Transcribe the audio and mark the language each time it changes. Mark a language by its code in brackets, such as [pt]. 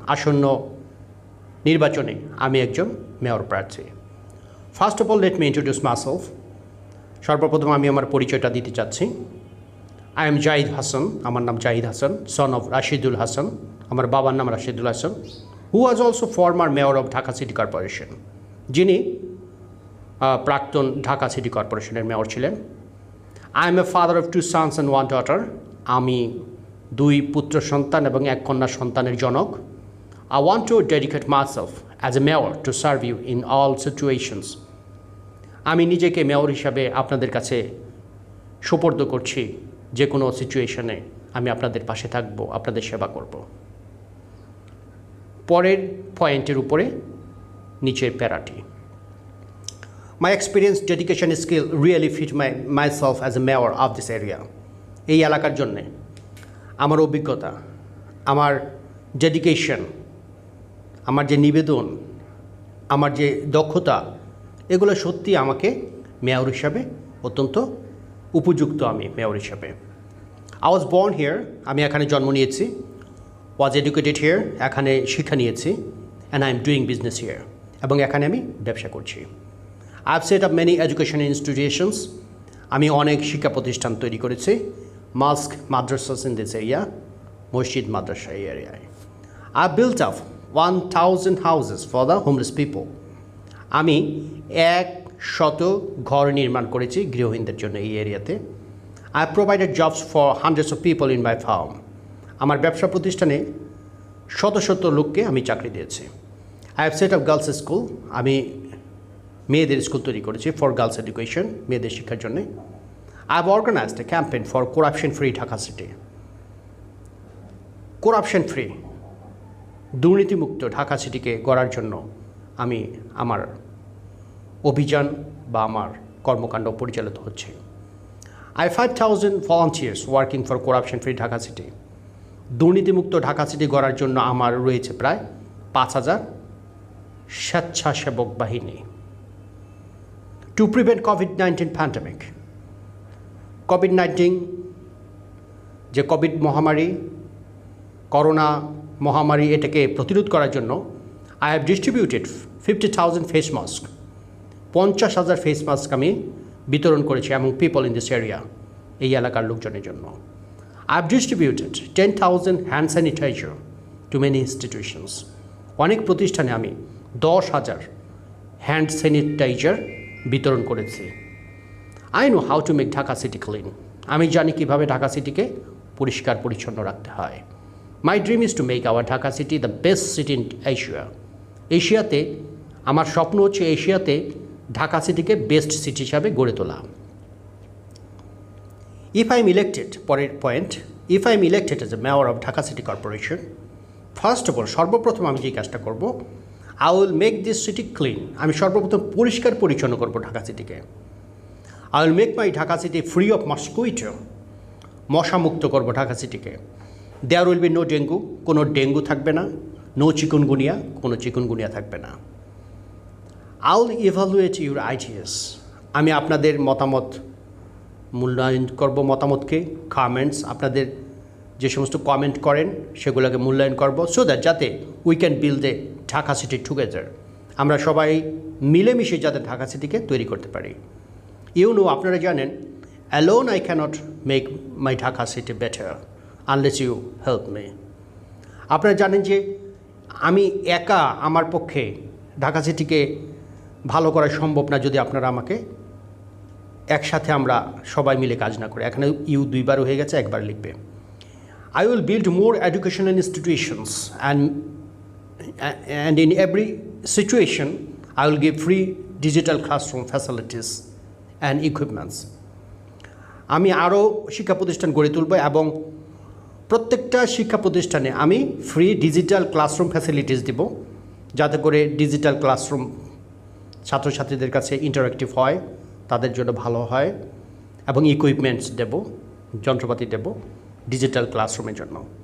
[bn] আসন্ন নির্বাচনে আমি একজন মেয়র প্রার্থী। [en] First of all, let me introduce myself. [bn] সর্বপ্রথম আমি আমার পরিচয়টা দিতে চাচ্ছি। [en] I am Jahid Hassan, [bn] আমার নাম Zahid Hasan, [en] son of Rashidul Hassan, [bn] আমার বাবার নাম Rashidul Hasan, [en] who was also former mayor of Dhaka City Corporation, [bn] যিনি প্রাক্তন ঢাকা সিটি কর্পোরেশনের মেয়র ছিলেন। [en] I am a father of 2 sons and 1 daughter. [bn] আমি 2 পুত্র সন্তান এবং 1 কন্যা সন্তানের জনক। [en] I want to dedicate myself as a mayor to serve you in all situations. [bn] আমি নিজেকে মেয়র হিসাবে আপনাদের কাছে সুপর্দ করছি, যে কোনো [en] সিচুয়েশনে [bn] আমি আপনাদের পাশে থাকব, আপনাদের সেবা করব। পরের পয়েন্টের উপরে নিচের প্যারাটি। [en] My experience, dedication, skill really fit myself as a mayor of this area. [bn] এই এলাকার জন্যে আমার অভিজ্ঞতা, আমার ডেডিকেশন, আমার যে নিবেদন, আমার যে দক্ষতা, এগুলো সত্যি আমাকে মেয়র হিসাবে অত্যন্ত উপযুক্ত। আমি মেয়র হিসাবে [en] I was born here, [bn] আমি এখানে জন্ম নিয়েছি, [en] was educated here, [bn] এখানে শিক্ষা নিয়েছি, [en] and I am doing business here, [bn] এবং এখানে আমি ব্যবসা করছি। [en] I have set up many education institutions, [bn] আমি অনেক শিক্ষা প্রতিষ্ঠান তৈরি করেছি, [en] mosque, madrasas in this area, [bn] মসজিদ মাদ্রাসা এই এরিয়ায়। [en] I built up 1,000 houses for the homeless people, [bn] আমি 100 ঘর নির্মাণ করেছি গৃহহীনদের জন্য এই এরিয়াতে। [en] I provided jobs for hundreds of people in my farm, [bn] আমার ব্যবসা প্রতিষ্ঠানে শত শত লোককে আমি চাকরি দিয়েছি। [en] I have set up girls school, [bn] আমি মেয়েদের স্কুল তৈরি করেছি [en] for girls education, [bn] মেয়েদের শিক্ষার জন্য। [en] I have organized a campaign for corruption free [bn] Dhaka City, corruption free, দুর্নীতিমুক্ত ঢাকা সিটিকে গড়ার জন্য আমি আমার অভিযান বা আমার কর্মকাণ্ড পরিচালিত হচ্ছে। [en] I have 5,000 volunteers working for corruption free Dhaka City, [bn] দুর্নীতিমুক্ত ঢাকা সিটি গড়ার জন্য আমার রয়েছে প্রায় 5,000 স্বেচ্ছাসেবক বাহিনী। [en] To prevent COVID-19 pandemic, [bn] COVID-19 যে কোভিড মহামারী, করোনা মহামারী, এটাকে প্রতিরোধ করার জন্য [en] I have distributed 50,000 face mask, [bn] 50,000 face mask আমি বিতরণ করেছি এবং [en] people in this area, [bn] এই এলাকার লোকজনের জন্য। [en] I have distributed 10,000 hand sanitizer to many institutions, [bn] অনেক প্রতিষ্ঠানে আমি 10,000 হ্যান্ড স্যানিটাইজার বিতরণ করেছি। [en] I know how to make Dhaka City clean, [bn] আমি জানি কিভাবে ঢাকা সিটিকে পরিষ্কার পরিচ্ছন্ন রাখতে হয়। [en] My dream is to make our Dhaka City the best city in Asia. [bn] এশিয়াতে আমার স্বপ্ন হচ্ছে এশিয়াতে ঢাকা সিটিকে বেস্ট সিটি হিসাবে গড়ে তোলা। [en] If I am elected, [bn] পরের point, [en] if I am elected as a mayor of Dhaka City Corporation, first of all [bn] সর্বপ্রথম আমি যে কাজটা করব, [en] I will make this city clean, [bn] আমি সর্বপ্রথম পরিষ্কার পরিচ্ছন্ন করব Dhaka সিটিকে। [en] I will make my Dhaka City free of mosquito, [bn] মশামুক্ত করব Dhaka সিটিকে। [en] There will be no [bn] dengue, কোনো ডেঙ্গু থাকবে না, নো চিকুনগুনিয়া, কোনো চিকুনগুনিয়া থাকবে না। [en] I will evaluate your ideas, [bn] আমি আপনাদের মতামত মূল্যায়ন করব, মতামতকে, কমেন্টস, আপনাদের যে সমস্ত কমেন্ট করেন সেগুলোকে মূল্যায়ন করব, [en] so that [bn] যাতে [en] we can build a Dhaka city together, [bn] আমরা সবাই মিলেমিশে যাতে ঢাকা সিটিকে তৈরি করতে পারি। আপনারা জানেন, [en] Alone I can't make my Dhaka city better unless you help me. [bn] আপনারা জানেন যে আমি একা আমার পক্ষে ঢাকা সিটিকে ভালো করা সম্ভব না যদি আপনারা আমাকে একসাথে আমরা সবাই মিলে কাজ না করি। এখানে ইউ 2 বার হয়ে গেছে, 1 বার লিখবে। [en] I will build more educational institutions and in every situation I will give free digital classroom facilities and equipments. [bn] আমি আরও শিক্ষা প্রতিষ্ঠান গড়ে তুলব এবং প্রত্যেকটা শিক্ষা প্রতিষ্ঠানে আমি ফ্রি ডিজিটাল ক্লাসরুম ফ্যাসিলিটিস দেব, যাতে করে ডিজিটাল ক্লাসরুম ছাত্রছাত্রীদের কাছে ইন্টারেক্টিভ হয়, তাদের জন্য ভালো হয়, এবং ইকুইপমেন্টস দেব, যন্ত্রপাতি দেব ডিজিটাল ক্লাসরুমের জন্য।